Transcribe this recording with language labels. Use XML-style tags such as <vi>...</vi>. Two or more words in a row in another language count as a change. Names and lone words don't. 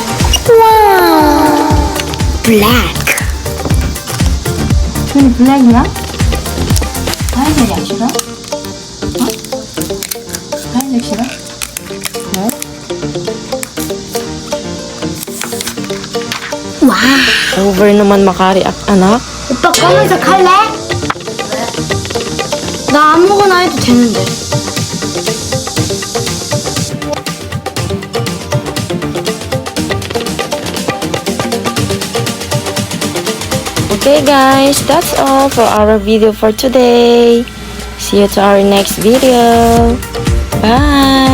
<ko>와, 블랙. 근데 블랙이야? 하얀색이 안 싫어? 어? 하얀색 싫어? 뭐? 와.</ko> <tl>Over naman makareact anak.</tl> <ko>오빠 검은색 할래? 나 아무거나 해도 되는데.</ko> <en>Okay guys, that's all for our video for today. See you to our next video.</en>